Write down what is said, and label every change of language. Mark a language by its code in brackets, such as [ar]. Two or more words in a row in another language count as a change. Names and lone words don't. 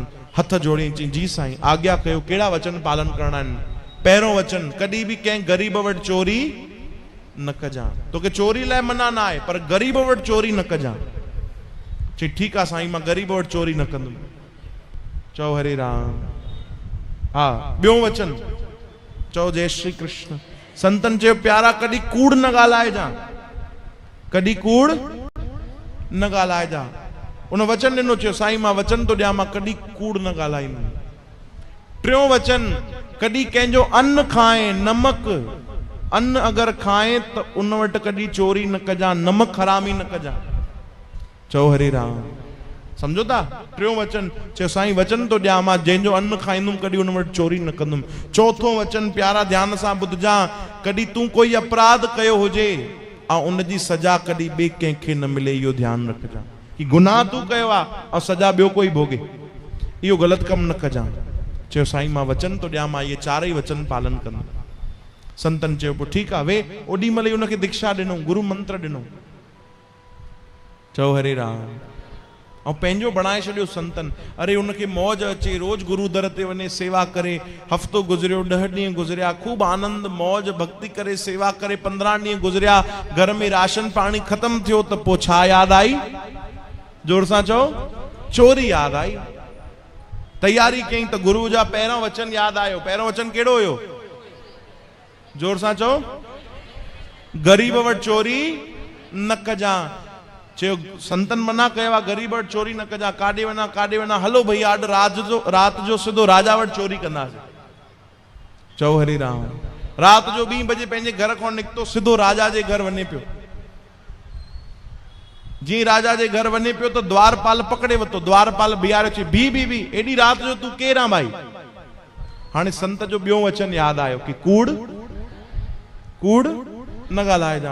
[sd] हथ जोड़े चई जी साईं आज्ञा कयो, कहिड़ा वचन पालन करणा आहिनि? पहिरियों वचन, कॾहिं बि कंहिं ग़रीब वटि चोरी न कजां। तोखे चोरी लाइ मना न आहे, पर ग़रीब वटि चोरी न कजां। चई ठीकु आहे साईं, मां ग़रीब वटि चोरी न कंदुमि। चओ हरे राम। हा, ॿियो वचन चओ जय श्री कृष्ण। संतनि चयो प्यारा कॾहिं कूड़ न ॻाल्हाइजां, कॾहिं कूड़ न ॻाल्हाइजां। उन वचन ॾिनो, चयो साईं मां वचन थो ॾियां, मां कॾहिं कूड़ न ॻाल्हाईंदुमि। टियों वचन, कॾहिं कंहिंजो अन्न खाए, नमक अन्न अगरि खाए त उन वटि कॾहिं चोरी न कजां, नमक हरामी न कजां। चओ हरे राम। सम्झो था? टियों वचन चयो साईं वचन थो ॾियां, मां जंहिंजो अन्न खाईंदुमि कॾहिं उन वटि चोरी न कंदुमि। चौथों वचन प्यारा ध्यान सां ॿुधजां, कॾहिं तूं कोई अपराध कयो हुजे ऐं उनजी सजा कॾहिं ॿिए कंहिंखे न मिले, इहो ध्यानु रखजां कि गुनाह तूं कयो आहे ऐं सजा ॿियो कोई भोगे, इहो ग़लति कमु न कजां। चयो साईं मां वचन थो ॾियां, मां इहे 4 वचन पालन कंदुमि। संतनि चयो पोइ ठीकु आहे वे। ओॾी महिल उनखे दीक्षा ॾिनो, गुरु मंत्र ॾिनो। चओ हरे राम। ऐं पंहिंजो बणाए छॾियो संतनि। अरे उनखे मौज अचे, रोज़ गुरु दर ते वञे, सेवा करे। हफ़्तो गुज़रियो, 10 ॾींहं गुज़रिया, खूब आनंद मौज भक्ति करे, सेवा करे। 15 ॾींहं गुज़रिया, घर में राशन पाणी ख़त्म थियो त पोइ छा यादि आई? जोर सां चओ, चोरी यादि आई। तैयारी कई त गुरु जा पहिरियों वचन यादि आयो। पहिरियों वचन कहिड़ो हुयो? जोर सां चओ, ग़रीब वटि चोरी न कजां। चयो संतन मना कयो आहे ग़रीब वटि चोरी न कजां। काॾे वञा काॾे वञा, हलो भैया अॼु राति जो सिधो राजा वटि चोरी कंदासीं। चओ हरे राम। राति जो 2 बजे पंहिंजे घर खां निकितो, सिधो राजा जे घर वञे पियो। जीअं राजा जे घर वञे पियो त द्वारपाल पकड़े वरितो। द्वारपाल बीहारियो, चई बी एॾी राति जो तूं केरु आहे भाई? हाणे संत जो ॿियो वचन यादि आयो कि कूड़ न ॻाल्हाइजां।